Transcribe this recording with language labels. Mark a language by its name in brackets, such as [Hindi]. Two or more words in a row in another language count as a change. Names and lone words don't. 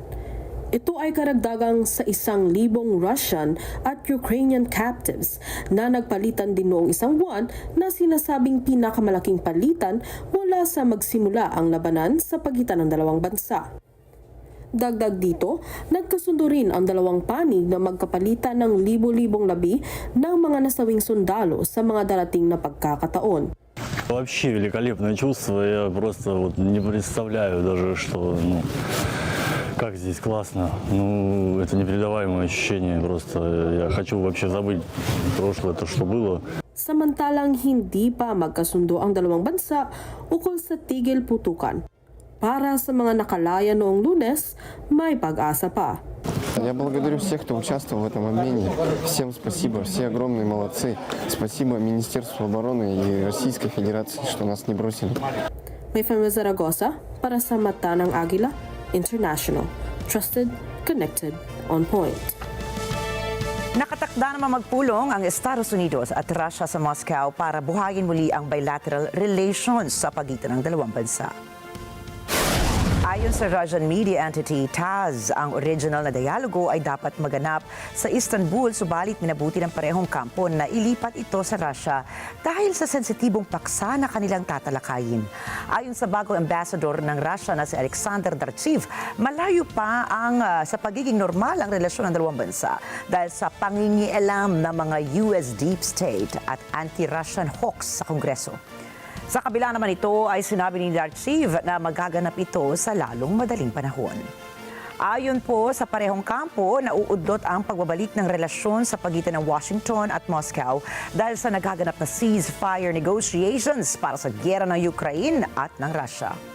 [Filipino] Ito ay karagdagang sa 1,000 Russian at [English] Ukrainian captives [Filipino] na nagpalitan din noong isang buwan na sinasabing pinakamalaking palitan mula sa magsimula ang labanan sa pagitan ng 2 bansa. Dagdag dito, nagkasundo rin ang 2 panig na magkapalitan ng libo-libong labi ng mga nasawing sundalo sa mga darating na pagkakataon. [Russian] Вообще великолепное чувство, я просто не представляю даже, что, как здесь классно. Это непередаваемое ощущение, просто я хочу вообще забыть прошлое, то, что было. [Filipino] Samantalang hindi pa magkasundo ang 2 bansa ukol sa tigil putukan. Para sa mga nakalaya noong Lunes, may pag-asa pa. [Russian] Я благодарю всех, кто участвовал в этом обмене. Всем спасибо, все огромные молодцы. Спасибо Министерству обороны и Российской Федерации, что нас не бросили. [Filipino] Mefanwe Zaragoza para sa Mata ng Agila International. [English] Trusted, connected, on point. [Filipino] Nakatakda naman magpulong ang Estados Unidos at Russia sa Moscow para buhayin muli ang [English] bilateral relations [Filipino] sa pagitan ng 2 bansa. Ayon sa [English] Russian media entity [Filipino] TASS, ang original na dialogo ay dapat maganap sa Istanbul, subalit minabuti ng parehong kampo na ilipat ito sa Russia dahil sa sensitibong paksa na kanilang tatalakayin. Ayon sa bagong ambassador ng Russia na si Alexander Darchiv, malayo pa sa pagiging normal ang relasyon ng dalawang bansa dahil sa pangingialam ng mga [English] US deep state [Filipino] at [English] anti-Russian hawks [Filipino] sa Kongreso. Sa kabila naman ito ay sinabi ni Darchiv na magaganap ito sa lalong madaling panahon. Ayon po sa parehong kampo, nauudlot ang pagbabalik ng relasyon sa pagitan ng Washington at Moscow dahil sa nagaganap na [English] ceasefire negotiations [Filipino] para sa giyera ng Ukraine at ng Russia.